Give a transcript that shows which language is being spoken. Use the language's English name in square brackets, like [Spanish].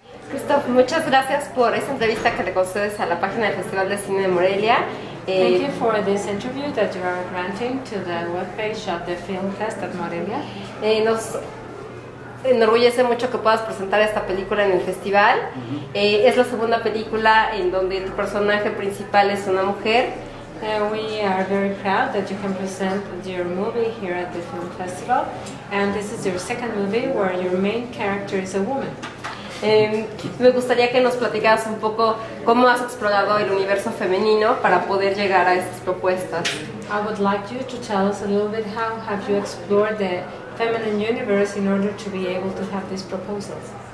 [Spanish] Christophe, muchas gracias por esta entrevista que le concedes a la página del Festival de Cine de Morelia. [English] Thank you for this interview that you are granting to the webpage of the Film Fest at Morelia. [Spanish] Nos enorgullece mucho que puedas presentar esta película en el festival. Es la segunda película en donde tu personaje principal es una mujer. [English] We are very proud that you can present your movie here at the Film Festival, and this is your second movie where your main character is a woman. [Spanish] Me gustaría que nos platicaras un poco cómo has explorado el universo femenino para poder llegar a estas propuestas. [English] I would like you to tell us a little bit how have you explored the feminine universe in order to be able to have these proposals.